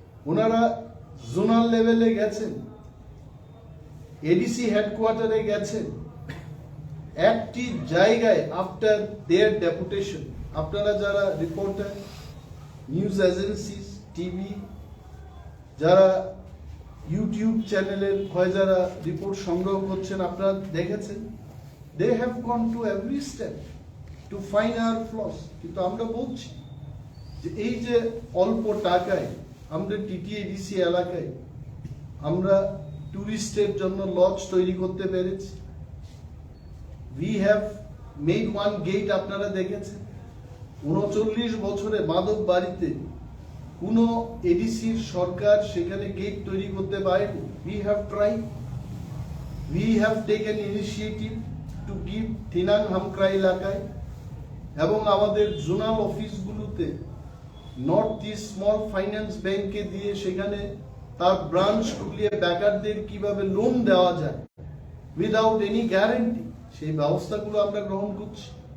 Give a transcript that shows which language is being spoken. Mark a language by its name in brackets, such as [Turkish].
[Bangla] ওনারা জোনাল লেভেলে গেছেন, এডিসি হেডকোয়ার্টারে গেছেন, একটি জায়গায় [English] after their deputation, [Bangla] আপনারা যারা রিপোর্টার, নিউজ এজেন্সিস, টিভি, যারা ইউটিউব চ্যানেলের হয় যারা রিপোর্ট সংগ্রহ করছেন, আপনারা দেখেছেন, [English] They have gone to every step to find our flaws. [Bangla] কিন্তু আমরা বলছি যে এই যে অল্প টাকায় আমরা টিটিএডিসি এলাকায় আমরা টুরিস্টের জন্য লজ তৈরি করতে পেরেছি। [English] We have made one gate, [Bangla] আপনারা দেখেছেন। 39 বছরে মাদক বাড়িতে কোন এডিসির সরকার সেখানে গেট তৈরি করতে পারেনি। [English] We have tried, we have taken initiative to give [Bangla] থিনাং হামক্রা এলাকায় এবং আমাদের zonal অফিসগুলোতে north east small finance ব্যাংকে দিয়ে সেখানে তার ব্রাঞ্চ খুলিয়ে ব্যাকারদের কিভাবে লোন দেওয়া যায় [English] without any guarantee, [Bangla] সেই ব্যবস্থাগুলো আমরা গ্রহণ করছি।